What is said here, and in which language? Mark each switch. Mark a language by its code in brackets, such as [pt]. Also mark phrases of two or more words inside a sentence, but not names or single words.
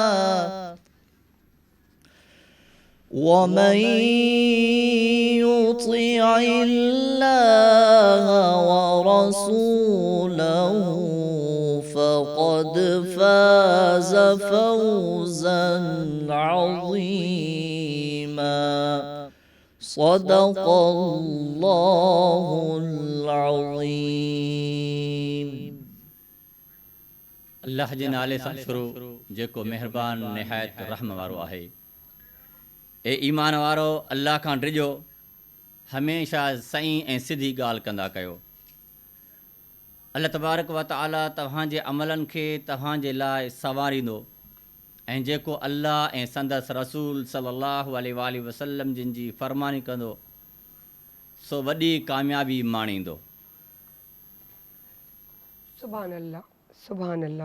[ar] ومن يطع الله ورسوله فقد فاز فوزا عظيما. صدق الله العظيम. [sd] अल्लाह जे नाले सां शुरू जेको महिरबान निहायत रहम वारो आहे। ए ईमान वारो अल्लाह खां डिॼो, हमेशह सही ऐं सिधी ॻाल्हि कंदा कयो। [ar] الله تبارك وتعالى [sd] तव्हांजे अमलनि खे तव्हांजे लाइ संवारींदो ऐं जेको अल्लाह ऐं संदसि रसूल [ar] صلى الله عليه وسلم [sd] जिन जी फ़रमानी कंदो सो वॾी कामयाबी माणींदो। [ar] سبحان الله، سبحان الله.